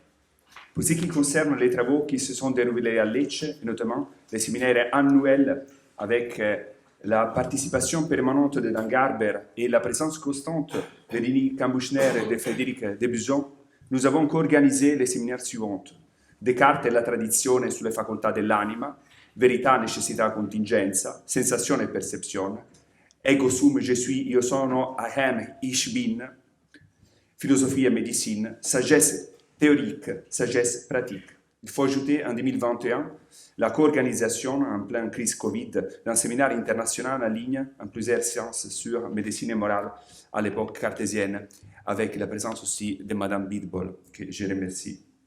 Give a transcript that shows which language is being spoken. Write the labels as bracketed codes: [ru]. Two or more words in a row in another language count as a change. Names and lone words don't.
[fr] Pour ce qui concerne les travaux qui se sont déroulés à Lecce, notamment les séminaires annuels avec la participation permanente de Dan Garber et la présence constante de Denis Cambuchner et de Frédéric Debuson, nous avons co-organisé les séminaires suivants. [it] Descartes e la tradizione sulle facoltà dell'anima, verità, necessità, contingenza, sensazione e percezione, [la] ego sum, [fr] je suis, [it] io sono, [de] ahem, ich bin, [fr] philosophie et médecine, sagesse théorique, sagesse pratique. Il faut ajouter en 2021 la co-organisation en pleine crise Covid d'un séminaire international en ligne en plusieurs séances sur médecine et morale à l'époque cartésienne, avec la présence aussi de Madame Bidbol, que je remercie.